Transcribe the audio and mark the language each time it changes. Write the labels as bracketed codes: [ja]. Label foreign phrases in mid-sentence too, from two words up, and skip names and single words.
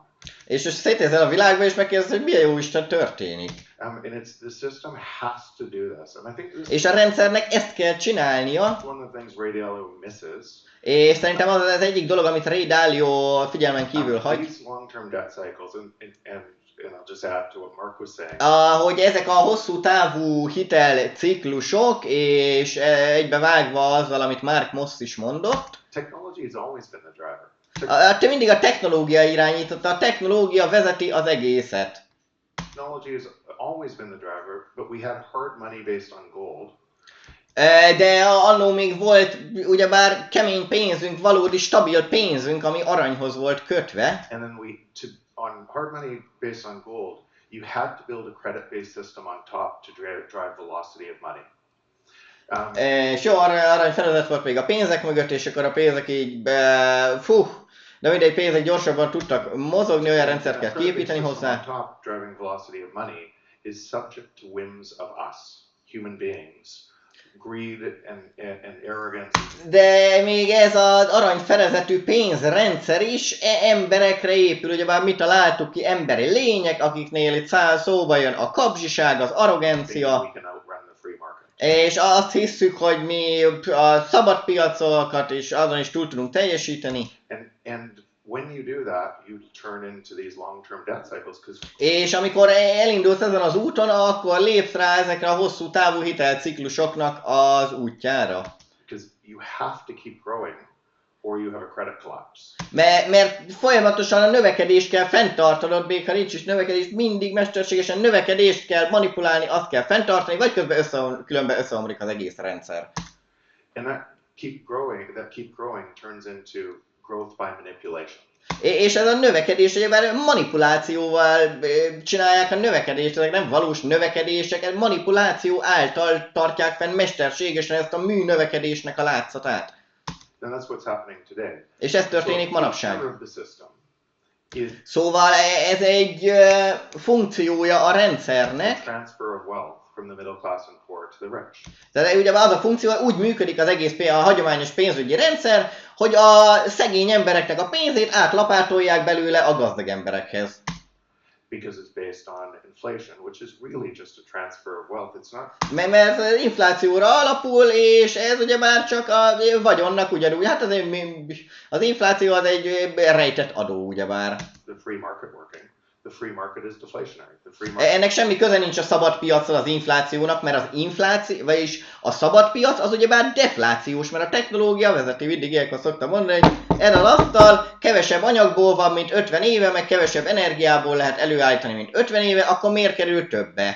[hu] És most szétnézel a világba, és megkérdezed, hogy milyen jó Isten történik. [en] And the system has to do this. And I think this [hu] És a rendszernek ezt kell csinálnia. [en] is one of the things Ray Dalio misses. [hu] És szerintem az egyik dolog, amit Ray Dalio figyelmen kívül hagy. [en] These long-term debt cycles, and I'll just add to what Mark was saying. [hu] Hogy ezek a hosszú távú hitelciklusok, és egybevágva azzal, amit Mark Moss is mondott. [en] Technology has always been the driver. [hu] Mindig a technológia irányította, a technológia vezeti az egészet. [en] Technology has always been the driver, but we had hard money based on gold. [hu] De annó még volt ugyebár kemény pénzünk, valódi stabil pénzünk, ami aranyhoz volt kötve. [en] And then on hard money based on gold, you had to build a credit-based system on top to drive velocity of money. [hu] És jó, arany felezet volt még a pénzek mögött, és akkor a pénzek így de mindegy, pénzek gyorsabban tudtak mozogni, olyan rendszert kell kiépíteni hozzá. [en] Top driving velocity of money is subject to whims of us, human beings. Greed and arrogance. [hu] De még ez az aranyfedezetű pénzrendszer is emberekre épül, ugyebár mi találtuk ki, emberi lények, akiknél itt szóba jön a kapzsiság, az arrogancia, és azt hiszük, hogy mi a szabad piacokat is azon is túl tudunk teljesíteni. [en] And when you do that, you turn into these long-term debt cycles. [hu] És amikor elindulsz ezen az úton, akkor lépsz rá ezekre a hosszú távú hitelciklusoknak az útjára. [en] Because you have to keep growing, or you have a credit collapse. [hu] Mert folyamatosan a növekedést kell fenntartanod, még ha nincs is növekedés, mindig mesterségesen növekedést kell manipulálni, azt kell fenntartani, vagy különben összeomlik az egész rendszer. [en] And that keep growing turns into growth by manipulation. [hu] És ez a növekedés, ugyebár manipulációval csinálják a növekedést, ezek nem valós növekedések, manipuláció által tartják fenn mesterségesen ezt a mű növekedésnek a látszatát. [en] And that's what's happening today. [hu] És ez történik manapság. [en] Is [hu] Szóval ez egy funkciója a rendszernek. [en] Transfer of wealth from the middle class and poor to the rich. [hu] Tehát ugye az a funkció, úgy működik az egész a hagyományos pénzügyi rendszer, hogy a szegény embereknek a pénzét átlapátolják belőle a gazdag emberekhez. [en] Because it's based on inflation, which is really just a transfer of wealth. It's not. [hu] Mert az inflációra alapul, és ez ugye már csak a vagyonnak ugyanúgy. Hát az infláció az egy rejtett adó, ugyebár. [en] The free market working. The free market is deflationary. The free market. [hu] Ennek semmi köze nincs a szabad piaccal az inflációnak, mert az infláció, vagyis a szabad piac az ugyebár deflációs, mert a technológia vezeti, mindig ilyenkor szoktam mondani, hogy erre az asztal kevesebb anyagból van, mint 50 éve, meg kevesebb energiából lehet előállítani, mint 50 éve, akkor miért kerül többe?